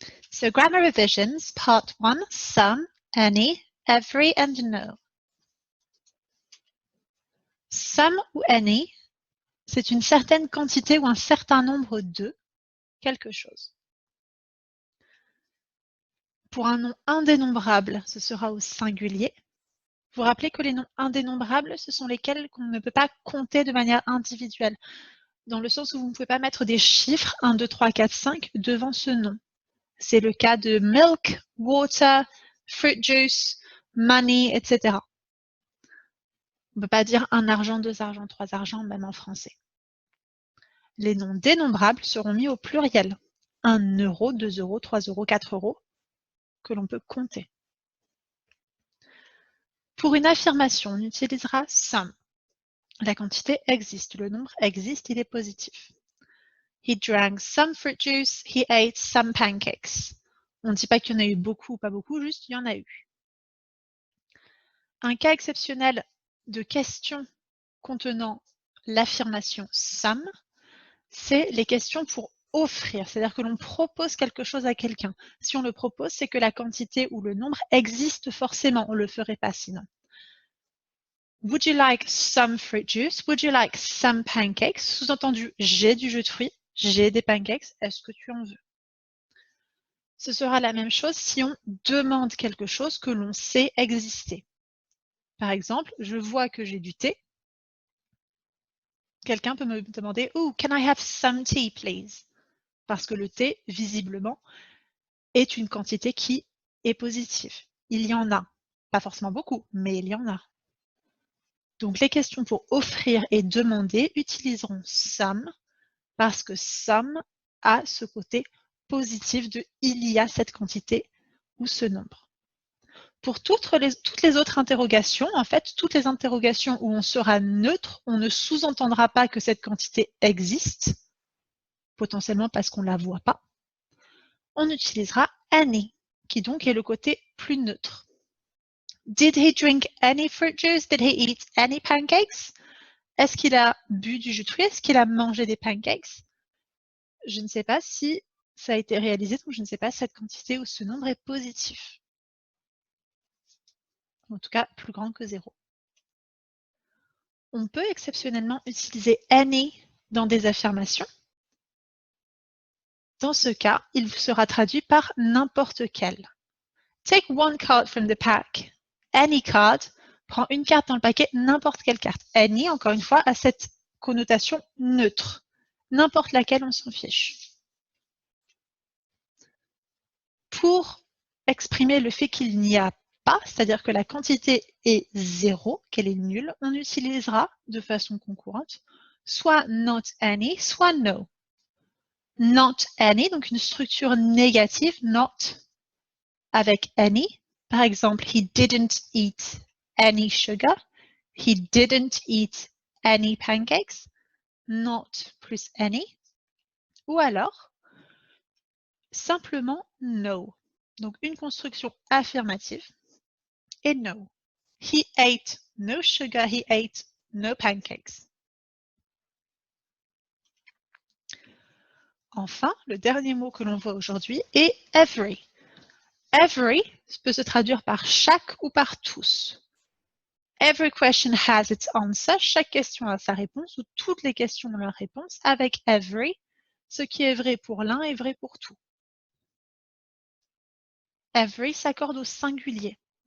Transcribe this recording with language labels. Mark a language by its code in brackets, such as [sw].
[en] So grammar revisions, part 1, some, any, every, and no. [fr] Some ou any, c'est une certaine quantité ou un certain nombre de quelque chose. Pour un nom indénombrable, ce sera au singulier. Vous vous rappelez que les noms indénombrables, ce sont lesquels qu'on ne peut pas compter de manière individuelle, dans le sens où vous ne pouvez pas mettre des chiffres 1, 2, 3, 4, 5 devant ce nom. C'est le cas de milk, water, fruit juice, money, etc. On ne peut pas dire un argent, deux argents, trois argents, même en français. Les noms dénombrables seront mis au pluriel. 1 euro, 2 euros, 3 euros, 4 euros, que l'on peut compter. Pour une affirmation, on utilisera some. La quantité existe, le nombre existe, il est positif. [en] He drank some fruit juice, he ate some pancakes. [fr] On ne dit pas qu'il y en a eu beaucoup ou pas beaucoup, juste il y en a eu. Un cas exceptionnel de question contenant l'affirmation some, c'est les questions pour offrir, c'est-à-dire que l'on propose quelque chose à quelqu'un. Si on le propose, c'est que la quantité ou le nombre existe forcément, on ne le ferait pas sinon. [en] Would you like some fruit juice? Would you like some pancakes? [fr] Sous-entendu, j'ai du jus de fruits, j'ai des pancakes, est-ce que tu en veux? Ce sera la même chose si on demande quelque chose que l'on sait exister. Par exemple, je vois que j'ai du thé. Quelqu'un peut me demander [en] « Oh, can I have some tea, please ?» [fr] Parce que le thé, visiblement, est une quantité qui est positive. Il y en a. Pas forcément beaucoup, mais il y en a. Donc, les questions pour offrir et demander utiliseront some parce que some a ce côté positif de « il y a cette quantité » ou ce nombre. Pour toutes les autres interrogations, en fait, toutes les interrogations où on sera neutre, on ne sous-entendra pas que cette quantité existe, potentiellement parce qu'on ne la voit pas. On utilisera any, qui donc est le côté plus neutre. [en] Did he drink any fruit juice? Did he eat any pancakes? [fr] Est-ce qu'il a bu du jus de fruits? Est-ce qu'il a mangé des pancakes? Je ne sais pas si ça a été réalisé, donc je ne sais pas si cette quantité ou ce nombre est positif. En tout cas, plus grand que 0. On peut exceptionnellement utiliser any dans des affirmations. Dans ce cas, il sera traduit par n'importe quel. [en] Take one card from the pack. Any card. [fr] Prends une carte dans le paquet, n'importe quelle carte. Any, encore une fois, a cette connotation neutre. N'importe laquelle, on s'en fiche. Pour exprimer le fait qu'il n'y a pas, c'est-à-dire que la quantité est 0, qu'elle est nulle, on utilisera de façon concurrente soit not any, soit no. Not any, donc une structure négative, not avec any. Par exemple, [en] he didn't eat any sugar. He didn't eat any pancakes. [fr] Not plus any. Ou alors, simplement no. Donc une construction affirmative et no. [en] He ate no sugar, he ate no pancakes. [fr] Enfin, le dernier mot que l'on voit aujourd'hui est every. Every peut se traduire par chaque ou par tous. Every question has its answer. Chaque question a sa réponse ou toutes les questions ont leur réponse avec every. Ce qui est vrai pour l'un est vrai pour tout. Every s'accorde au singulier.